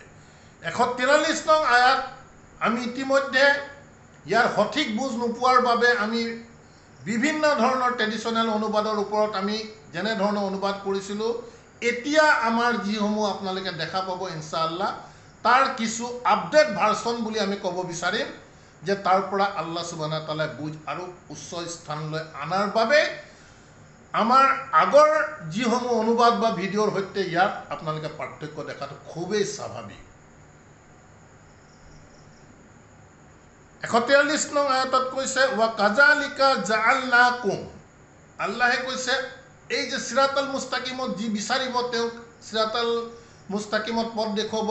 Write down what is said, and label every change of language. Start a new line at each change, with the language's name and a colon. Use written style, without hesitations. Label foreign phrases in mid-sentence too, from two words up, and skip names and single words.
Assamese: 143 নং আয়াত আমি ইতিমধ্যে ইয়াৰ সঠিক বুজ নোপোৱাৰ বাবে আমি বিভিন্ন ধৰণৰ ট্ৰেডিশ্যনেল অনুবাদৰ ওপৰত আমি যেনেধৰণৰ অনুবাদ কৰিছিলোঁ, এতিয়া আমাৰ যিসমূহ আপোনালোকে দেখা পাব
Arabic: إن شاء الله
Assamese: তাৰ কিছু
English: update version
Assamese: বুলি আমি ক'ব বিচাৰিম, যে তাৰ পৰা
Arabic: الله سبحانه وتعالى
Assamese: বুজ আৰু উচ্চ স্থানলৈ আনাৰ বাবে আমাৰ আগৰ যিসমূহ অনুবাদ বা ভিডিঅ'ৰ সৈতে ইয়াত আপোনালোকে পাৰ্থক্য দেখাটো খুবেই স্বাভাৱিক। 143 নং আয়াতত কৈছে
Arabic: وكذلك جعلناكم,
Assamese: আল্লাহে কৈছে এই যে
Arabic: الصراط المستقيم
Assamese: যি বিচাৰিব তেওঁক
Arabic: الصراط المستقيم
Assamese: পথ দেখুৱাব।